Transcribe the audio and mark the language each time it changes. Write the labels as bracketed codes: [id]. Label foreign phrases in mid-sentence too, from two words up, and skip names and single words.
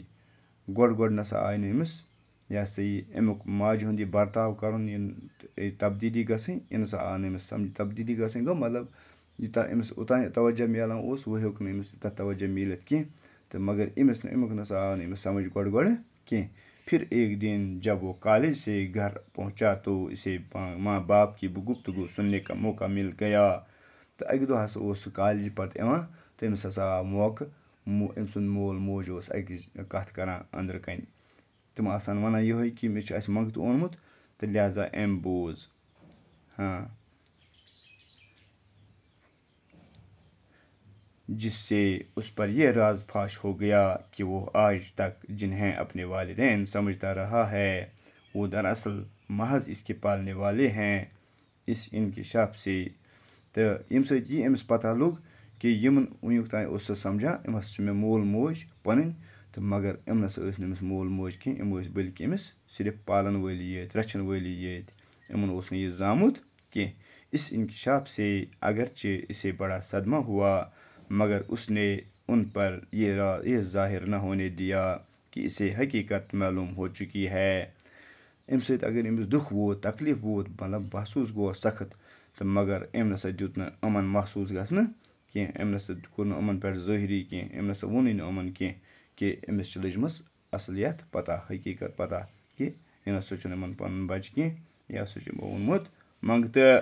[ks] گۄڈٕ نَسا آے نہٕ أمِس یہِ ہسا یہِ امیُک ماجہِ ہُنٛد یہِ برتاو کَرُن یہِ تبدیٖلی گژھٕنۍ یہِ نَسا آو نہٕ أمِس سمجھ. تبدیٖلی گژھٕنۍ گوٚو مطلب یوٗتاہ أمِس اوٚتانۍ توجہ میلان اوس وۄنۍ ہیوٚک نہٕ أمِس یوٗتاہ توجہ میٖلِتھ کینٛہہ تہٕ مگر امیُک نَسا آو نہٕ أمِس سمجھ گۄڈٕ کینٛہہ. [ur] پھر ایک دن جب وہ کالج سے گھر پہنچا تو اسے ماں باپ کی گفتگو سننے کا موقع مل گیا. [ks] تہٕ اَکہِ دۄہ ہسا اوس سُہ کالجہِ پَتہٕ یِوان تہٕ أمِس ہسا آو موقعہٕ أمۍ سُنٛد مول موج اوس أکِس کَتھ کران أنٛدرٕ کَنۍ. تِم آسان وَنان یِہوے کہِ مےٚ چھُ اَسہِ منٛگتہٕ اوٚنمُت تہٕ لہذا أمۍ بوٗز. [ur] جس سے اس پر یہ راز فاش ہو گیا کہ وہ آج تک جنہیں اپنے والدین سمجھتا رہا ہے وہ دراصل محض اس کے پالنے والے ہیں. اس انکشاف سے [ks] تہٕ ییٚمہِ سۭتۍ یہِ أمِس پتہ لوٚگ کہِ یِمن وٕنیُک تانۍ اوس سُہ سمجھان یِم ہسا چھِ مےٚ مول موج پَنٕنۍ تہٕ مگر یِم نسا ٲسۍ نہٕ أمِس مول موج کینٛہہ یِم ٲسۍ بٔلکہِ أمِس صرف پالن وٲلی یٲتۍ رچھن وٲلی یٲتۍ یِمن اوس نہٕ یہِ زامُت کینٛہہ. [ur] اس انکشاف سے اگرچہ اسے بڑا صدمہ ہوا مگر اس نے ان پر یہ ظاہر نہ ہونے دیا کہ اسے حقیقت معلوم ہو چکی ہے. [ks] اَمہِ سۭتۍ اگر أمِس دُکھ ووت تکلیٖف ووت مطلب محسوٗس گوٚو سخت تہٕ مگر أمۍ نسا دیُت نہٕ یِمن محسوٗس گژھنہٕ کینٛہہ. أمۍ نسا کوٚر نہٕ یِمن پٮ۪ٹھ ظٲہری کینٛہہ. أمۍ نسا ووٚنُے نہٕ یِمن کینٛہہ کہِ أمِس چھِ لٔجمٕژ اَصلِیت پتہ حقیٖقت پتہ کہِ یہِ نسا چھُنہٕ یِمن پنُن بچہِ کینٛہہ یہِ ہسا چھُ یِمو اوٚنمُت منٛگتہٕ.